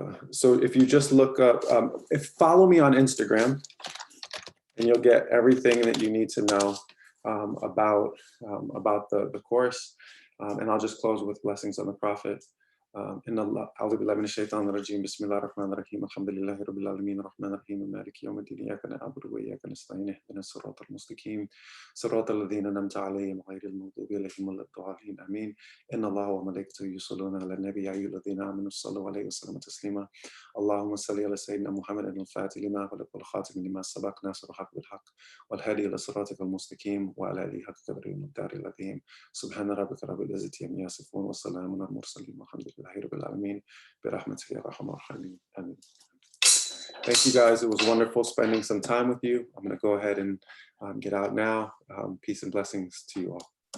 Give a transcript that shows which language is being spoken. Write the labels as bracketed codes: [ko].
[en] So if you just look up, follow me on Instagram, and you'll get everything that you need to know about the course. And I'll just close with blessings on the Prophet. [ar] إن الله أعوذ بالله من الشيطان الرجيم بسم الله الرحمن الرحيم الحمد لله رب العالمين الرحمن الرحيم مالك يوم الدين إياك نعبد وإياك نستعين اهدنا الصراط المستقيم صراط الذين أنعمت عليهم غير المغضوب عليهم ولا الضالين آمين إن الله وملائكته يصلون على النبي يا أيها الذين آمنوا صلوا عليه وسلموا تسليما اللهم صل على سيدنا محمد الفاتح لما خلق والخاتم لما سبق ناصر الحق بالحق والهادي إلى صراطك المستقيم وعلى آله حق قدره المقدار العظيم سبحان ربك رب العزة عما يصفون وسلام على المرسلين والحمد لله رب العالمين برحمتك يا أرحم الراحمين آمين. [en] Thank you guys. It was wonderful spending some time with you. I'm going to go ahead and get out now. Peace and blessings to you all.